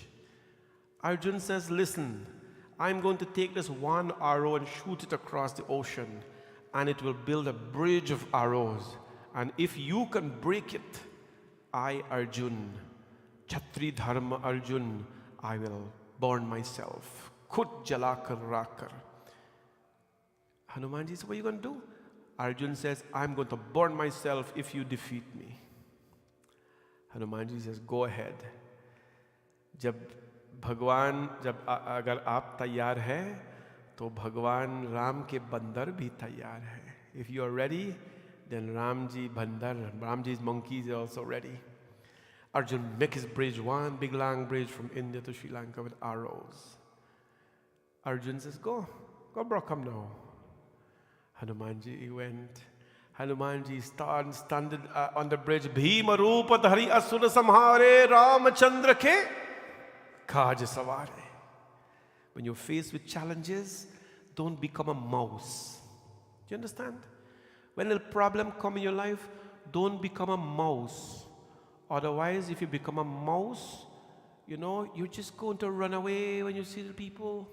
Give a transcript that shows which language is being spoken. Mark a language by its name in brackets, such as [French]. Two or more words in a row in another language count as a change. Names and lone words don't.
[English] Arjuna says, listen, I'm going to take this one arrow and shoot it across the ocean, and it will build a bridge of arrows. And if you can break it, I, Arjuna, Chatri Dharma Arjuna, I will burn myself. Kut jalakar rakar. Hanumanji says, what are you going to do? Arjuna says, I'm going to burn myself if you defeat me. Hanumanji says, go ahead. [Hindi] जब अगर आप तैयार हैं, तो भगवान राम के बंदर भी तैयार हैं. [English] If you are ready, then Ramji's monkeys are also ready. Arjuna make his bridge, one big long bridge from India to Sri Lanka with arrows. Arjuna says, go Braham now. Hanumanji went. Hanumanji stood on the bridge. [Hindi] भीम रूप धरि असुर संहारे रामचंद्र के काज सँवारे. [English] When you're faced with challenges, don't become a mouse. Do you understand? When a problem comes in your life, don't become a mouse. Otherwise, if you become a mouse, you're just going to run away when you see the people.